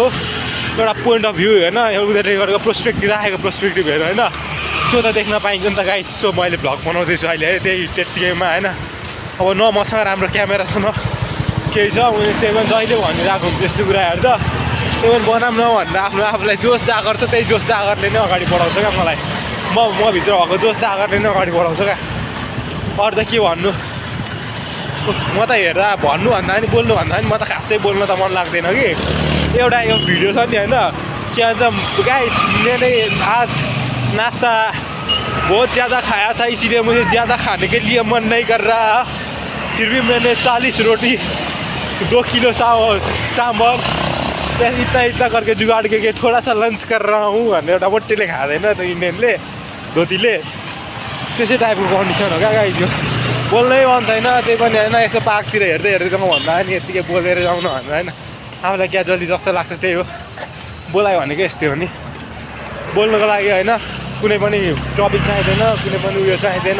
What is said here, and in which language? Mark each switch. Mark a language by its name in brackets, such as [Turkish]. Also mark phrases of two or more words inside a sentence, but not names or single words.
[Nepali] एउटा [English] point of view [Nepali] होइन उनीहरूले गरेको पर्सपेक्टिभ राखेको पर्सपेक्टिभ हेरेर होइन त्यो त देख्न पाइन्छ नि त [English] guys so [Nepali] मैले भ्लग बनाउँदैछु अहिले है त्यतिकैमा होइन अब न मसँग राम्रो क्यामेरा छ न केही छ उनीहरूले त्यही पनि जहिले भनिरहेको हुन्छ त्यस्तो कुराहरू त त्यही पनि बनाऊँ न भनेर आफूलाई जोस जागर छ त्यही जोस जागरले नै अगाडि बढाउँछ क्या मलाई म भित्र भएको जोस जागरले नै अगाडि बढाउँछ क्या अरू त के भन्नु म त हेर्दा भन्नु भन्दा पनि बोल्नु भन्दा पनि म त खासै बोल्न त मन लाग्दैन कि एउटा यो भिडियो छ नि होइन के भन्छ गाइस [Hindi] मैंने आज नाश्ता बहुत ज़्यादा खाया था इसीलिए मुझे ज़्यादा खाने के लिए मन नहीं कर रहा फिर भी मैंने 40 रोटी 2 किलो सांभर इतना करके जुगाड़ के थोड़ा सा लंच कर रहा हूँ [Nepali] भनेर एउटा बट्टीले खाँदैन त इन्डियनले धोतीले त्यसै टाइपको कन्डिसन हो क्या गाइस यो बोल्नै मन छैन त्यही पनि होइन यसो पार्कतिर हेर्दै जाउँ भन्दा नि यत्तिकै बोलेर जाउँ न भन्दा होइन आफूलाई क्याजुअली जस्तो लाग्छ त्यही हो बोलायो भनेको यस्तै हो नि बोल्नुको लागि होइन कुनै पनि टपिक चाहिँदैन कुनै पनि उयो चाहिँदैन